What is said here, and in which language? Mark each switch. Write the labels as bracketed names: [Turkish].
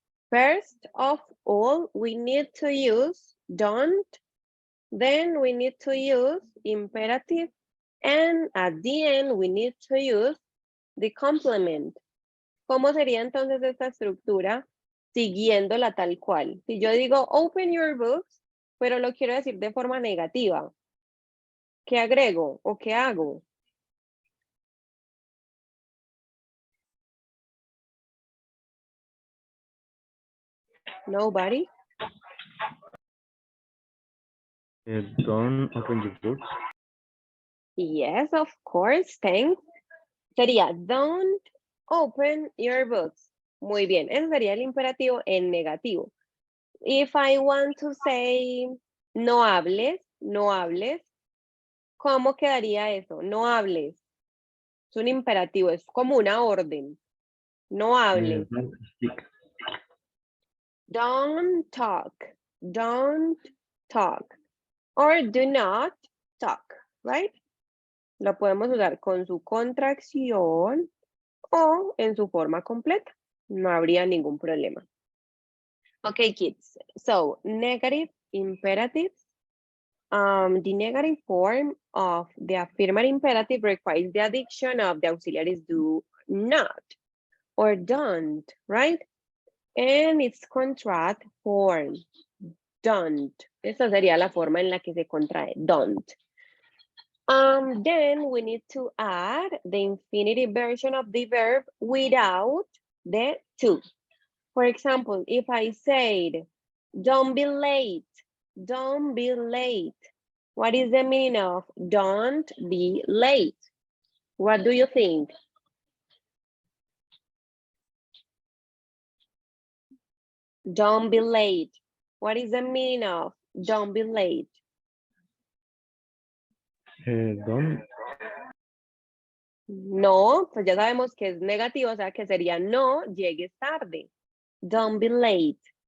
[English] First of all, we need to use don't, then we need to use imperative, and at the end we need to use the complement. [Spanish] ¿Cómo sería entonces esta estructura siguiéndola tal cual? Si yo digo open your books, pero lo quiero decir de forma negativa, ¿qué agrego o qué hago? [English] Nobody? Don't open your books. Yes, of course, thanks. [Spanish] Sería [English] don't open your books. [Spanish] Muy bien, ese sería el imperativo en negativo. [English] If I want to say [Spanish] no hables, no hables, ¿cómo quedaría eso? No hables. Es un imperativo, es como una orden. No hables. [English] Don't speak. Don't talk. Don't talk. Or do not talk, right? [Spanish] Lo podemos usar con su contracción o en su forma completa. No habría ningún problema. [English] Okay, kids. So, negative imperatives. The negative form of the affirmative imperative requires the addition of the auxiliaries do not or don't, right? And its contract form. don't. [Spanish] Esa sería la forma en la que se contrae, don't. [English] Then we need to add the infinitive version of the verb without the to. For example, if I said, don't be late, don't be late. What is the meaning of don't be late? What do you think? Don't be late. What is the meaning of don't be late? Don't. [Spanish] No, pues ya sabemos que es negativo, o sea que sería no llegues tarde. [English] Don't be late.